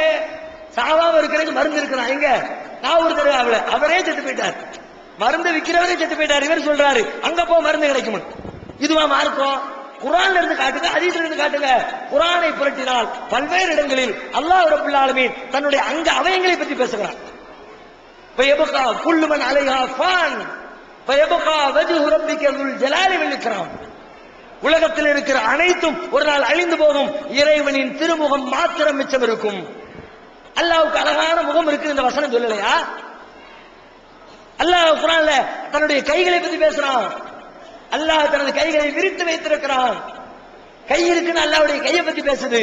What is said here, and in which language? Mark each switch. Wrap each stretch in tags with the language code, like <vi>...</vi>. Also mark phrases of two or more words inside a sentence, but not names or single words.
<ta>சாவாம இருக்கிறது மருந்து இருக்கிறான் எங்க? நாகூர் தர்காவில. அவரே செத்து போயிட்டார், மருந்து விற்கிறவரே செத்து போயிட்டார். இவர் சொல்றாரு அங்க போ மருந்து கிடைக்கும். இதுவா மார்க்கம்? குர்ஆன்ல இருந்து காட்டுங்க, ஹதீஸ்ல இருந்து காட்டுங்க. குர்ஆனை புரட்டினால் பல்வேறு இடங்களில்</ta> <ar>الله رب العالمين</ar> <ta>தன்னுடைய அங்க அவயங்களை பற்றி பேசுகிறார்.</ta> <ar>فيبقى كل من عليها فان فيبقى وجه ربك ذو الجلال والإكرام.</ar> <ta>உலகத்தில் இருக்கிற அனைத்தும் ஒரு நாள் அழிந்து போகும், இறைவனின் திருமுகம் மாத்திரம் மிச்சம் இருக்கும். அல்லாஹ்வுக்கு அழகான முகம் இருக்கு இந்த வசனம் சொல்லலையா? அல்லாஹ் குர்ஆன்ல தன்னுடைய கைகளை பத்தி பேசுறான். அல்லாஹ் தனது கைகளை விரித்து வைத்திருக்கிறான். கை இருக்குன்னு அல்லாஹ்வுடைய கையை பத்தி பேசுது.</ta>